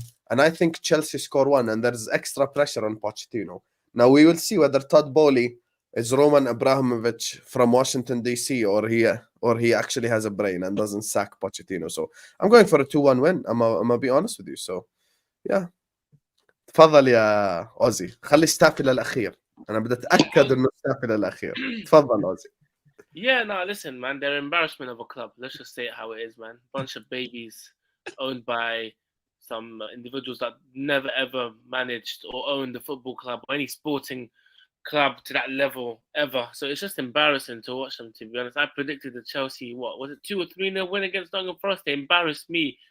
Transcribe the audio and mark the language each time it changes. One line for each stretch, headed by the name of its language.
English: And I think Chelsea score 1, and there's extra pressure on Pochettino. Now we will see whether Todd Bowley is Roman Abramovich from Washington, D.C., or he actually has a brain and doesn't sack Pochettino. So I'm going for a 2-1 win. I'm going to be honest with you. So, yeah.
Arabic: تفضل يا أوزي خلي ستافي للأخير أنا بدي أتأكد إنه ستافي للأخير تفضل أوزي.
English: Yeah, no, listen, man, they're embarrassment of a club. Let's just say it how it is, man. Bunch of babies owned by some individuals that never ever managed or owned the football club or any sporting club to that level ever. So it's just embarrassing to watch them, to be honest. I predicted the Chelsea, what was it, 2 or 3-0 win against Nottingham Forest? They embarrassed me.